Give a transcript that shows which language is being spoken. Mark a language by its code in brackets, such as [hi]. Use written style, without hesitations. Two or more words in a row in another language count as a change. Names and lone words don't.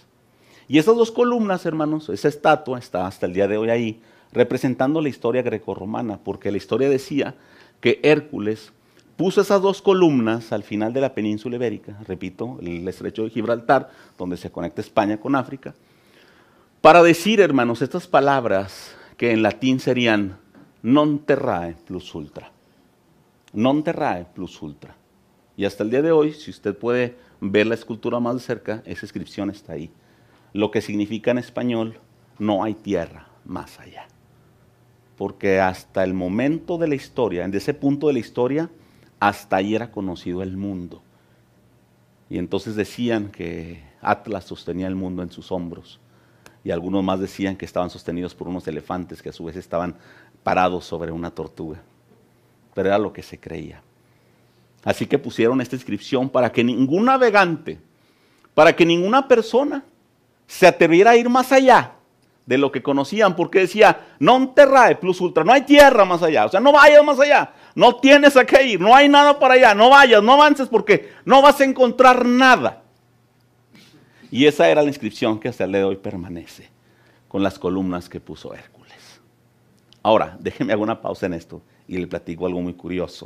[es] Y esas dos columnas, hermanos, esa estatua está hasta el día de hoy ahí, representando la historia grecorromana, porque la historia decía que Hércules puso esas dos columnas al final de la península ibérica, repito, el estrecho de Gibraltar, donde se conecta España con África, para decir, hermanos, estas palabras que en latín serían [la] non terrae plus ultra. Non terrae plus ultra. [es] Y hasta el día de hoy, si usted puede ver la escultura más de cerca, esa inscripción está ahí. Lo que significa en español, no hay tierra más allá. Porque hasta el momento de la historia, en ese punto de la historia, hasta ahí era conocido el mundo. Y entonces decían que Atlas sostenía el mundo en sus hombros. Y algunos más decían que estaban sostenidos por unos elefantes que a su vez estaban parados sobre una tortuga. Pero era lo que se creía. Así que pusieron esta inscripción para que ningún navegante, para que ninguna persona se atreviera a ir más allá de lo que conocían, porque decía, [la] non terrae plus ultra, [es] no hay tierra más allá, o sea, no vayas más allá, no tienes a qué ir, no hay nada para allá, no vayas, no avances porque no vas a encontrar nada. Y esa era la inscripción que hasta el día de hoy permanece, con las columnas que puso Hércules. Ahora, déjeme hacer una pausa en esto y le platico algo muy curioso.